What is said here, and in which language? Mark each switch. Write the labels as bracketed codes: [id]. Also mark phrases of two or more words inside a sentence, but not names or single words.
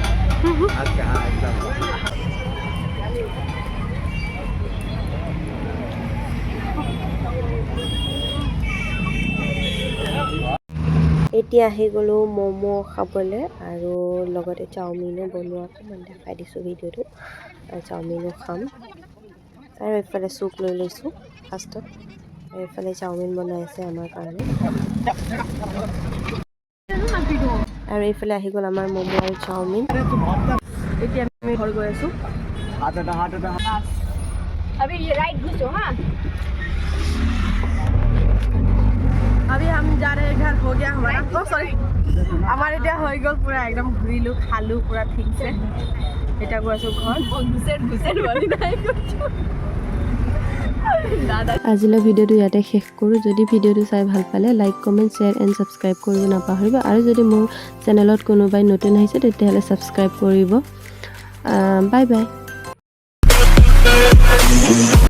[as] এতিয়া আহি গ'লোঁ ম'ম' খাবলৈ আৰু লগতে চাওমিনো বনোৱা অকণমান দেখাই দিছোঁ ভিডিঅ'টো আৰু চাওমিনো খাম আৰু এইফালে চুপ লৈ লৈছোঁ ফাৰ্ষ্টত আৰু এইফালে চাওমিন বনাই আছে আমাৰ কাৰণে আৰু এইফালে আহি গ'ল আমাৰ ম'ম' আৰু চাওমিন এতিয়া আমি ঘৰ গৈ আছোঁ [hi] अभी ये राइट घुसो हाँ अभी हम जा रहे हैं घर हो गया हमारा सॉरी हमारे [as] এতিয়া হৈ গ'ল পুৰা একদম ঘূৰিলোঁ খালোঁ পুৰা ঠিকছে এতিয়া গৈ আছোঁ ঘৰ আজিলৈ ভিডিঅ'টো ইয়াতে শেষ কৰোঁ যদি ভিডিঅ'টো চাই ভাল পালে [en] like comment share and subscribe [as] কৰিব নাপাহৰিব আৰু যদি মোৰ চেনেলত কোনোবাই নতুন আহিছে তেতিয়াহ'লে ছাবস্ক্ৰাইব কৰিব [en] bye bye